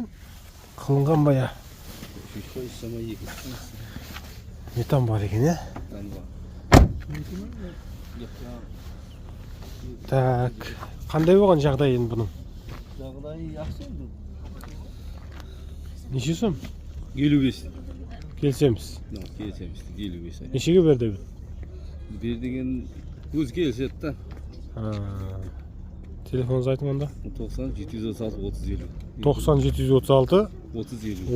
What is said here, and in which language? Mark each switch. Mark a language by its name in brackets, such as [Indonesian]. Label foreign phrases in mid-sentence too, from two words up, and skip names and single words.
[Kazakh] Қылынған ба я? 3 позиция ма 2. Метан бар екен, я? Так, қандай болған жағдай енді бұның? Жағдай жақсы енді. [Uzbek] Neçe so'm? 55. Kelsemiz. Geçemiz. 55. Nechega berdi bu? Bir degan o'zi kelishadi-da. Ha. Telefonunuzu ayting onda. 90 736 30 50. 90 736 30 50.